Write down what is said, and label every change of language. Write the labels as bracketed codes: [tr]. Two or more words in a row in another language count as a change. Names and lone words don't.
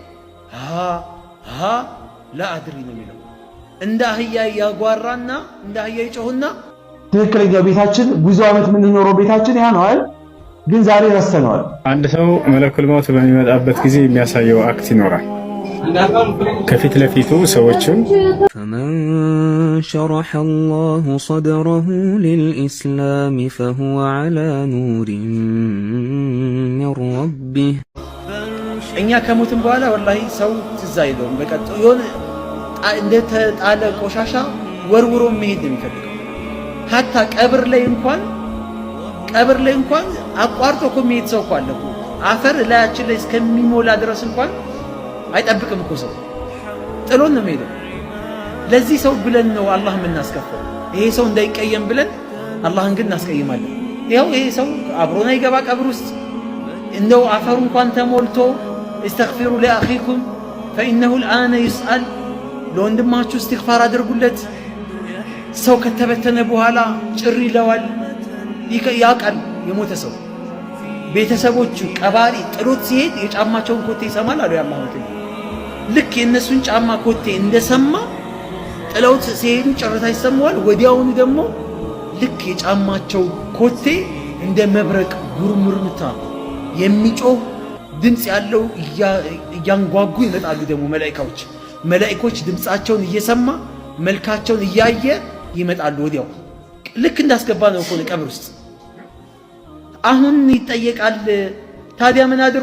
[am] ላ አድሪ ነው የሚለው። እንደ አህያ ያጓራና እንደ አህያ ይጮህና ትክክለኛው ቤታችን ብዙ ዓመት የምንኖረው ቤታችን ያ ነው አይደል? ግን ዛሬ ረስተነዋል። አንድ ሰው መለኩል ሞት በሚመጣበት ጊዜ የሚያሳየው አክት ይኖራል። ከፊት ለፊቱ ሰዎችን [ar] فمن شرح الله صدره للإسلام فهو على نور من ربه [am] እኛ ከሞትን በኋላ ወላሂ ሰው ትዝ አይለውም። በቃ የሆነ እንደተጣለ ቆሻሻ ወርውሮ መሄድ ነው የሚፈልገው። ሀታ ቀብር ላይ እንኳን አቋርጦ እኮ የሚሄድ ሰው እኮ አለ እኮ። አፈር ላያችን ላይ እስከሚሞላ ድረስ እንኳን አይጠብቅም እኮ ሰው ጥሎን ነው የሚሄደው። ለዚህ ሰው ብለን ነው አላህ የምናስከፋው። ይሄ ሰው እንዳይቀየም ብለን አላህን ግን እናስቀይማለን። ይኸው ይሄ ሰው አብሮና ይገባ ቀብር ውስጥ እንደው አፈሩ እንኳን ተሞልቶ [ar] استغفروا لأخيكم فإنه الآن يسأل [am] ለወንድማችሁ استغفار አድርጉለት። ሰው ከተበተነ በኋላ ጭሪ ይለዋል ያቃል። የሞተ ሰው ቤተሰቦቹ ቀባሪ ጥሎት ሲሄድ የጫማቸውን ኮቴ ይሰማል አሉ ያላህ ወተዓላ። ልክ የነሱን ጫማ ኮቴ እንደሰማ ጥለውት ሲሄዱ ጭርታ ይሰማዋል። ወዲያውኑ ደግሞ ልክ የጫማቸው ኮቴ እንደ መብረቅ ጉርምርምታ የሚጮህ ድምጽ ያለው እያንጓጉ ይመጣሉ። ደግሞ መላእክቶች ድምጻቸውን እየሰማ መልካቸውን እያየ ይመጣሉ። ወዲያው ልክ እንዳስገባ ነው እኮ ቀብር ውስጥ አሁን ይጠየቃል። ታዲያ ምን አድርጉ?